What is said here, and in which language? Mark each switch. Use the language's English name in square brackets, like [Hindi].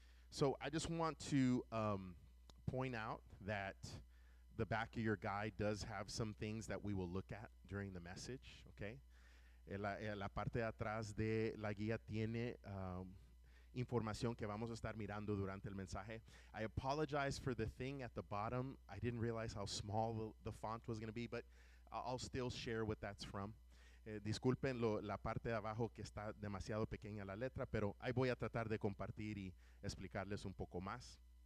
[English] So I just want to point out that the back of your guide does have some things that we will look at during the message, okay? [Spanish] La parte de atrás de la guía tiene información que vamos a estar mirando durante el mensaje. [English] I apologize for the thing at the bottom. I didn't realize how small the font was going to be, but I'll still share what that's from. [Spanish] Disculpen la parte de abajo que está demasiado pequeña la letra, pero ahí voy a tratar de compartir y explicarles un poco más.